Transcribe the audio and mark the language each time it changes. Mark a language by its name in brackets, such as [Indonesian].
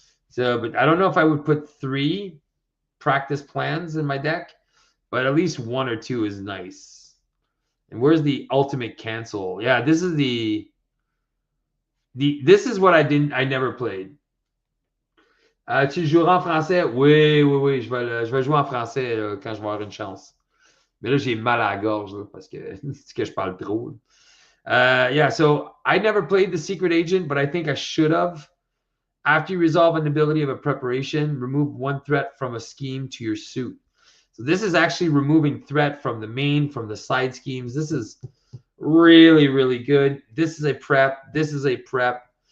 [English] So, but I don't know if I would put 3 practice plans in my deck, but at least 1 or 2 is nice. And where's the ultimate cancel? Yeah, this is this is what I never played. [French] Tu joueras en français? Oui, oui, oui, je vais jouer en français quand je vais avoir une chance. Mais là, j'ai mal à la gorge là, parce que c'est que je parle trop. [English] Yeah, so I never played the secret agent, but I think I should have. After you resolve an ability of a preparation, remove 1 threat from a scheme to your suit. So this is actually removing threat from the main, from the side schemes. This is really, really good. This is a prep. This is a prep.